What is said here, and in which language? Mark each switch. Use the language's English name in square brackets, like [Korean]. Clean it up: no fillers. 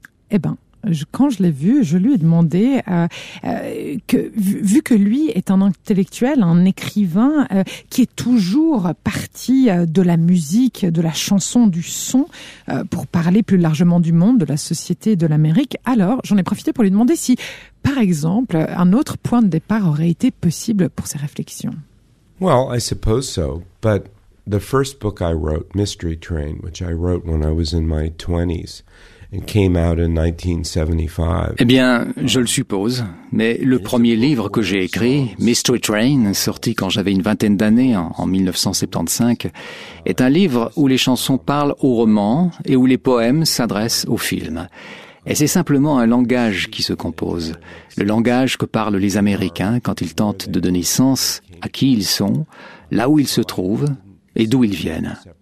[French] Eh ben, quand je l'ai vu, je lui ai demandé que, vu que lui est un intellectuel, un écrivain qui est toujours parti de la musique, de la chanson, du son, pour parler plus largement du monde, de la société, de l'Amérique, alors j'en ai profité pour lui demander si, par exemple, un autre point de départ aurait été possible pour ses réflexions. [English] Well, I suppose so, but the first book I wrote, Mystery Train, which I wrote when I was in my 20s, and came out in 1975. [French] Eh bien, je le suppose, mais le premier livre que j'ai écrit, Mystery Train, sorti quand j'avais une vingtaine d'années, en 1975, est un livre où les chansons parlent au roman et où les poèmes s'adressent au film. Et c'est simplement un langage qui se compose, le langage que parlent les Américains quand ils tentent de donner sens à qui ils sont, là où ils se trouvent et d'où ils viennent.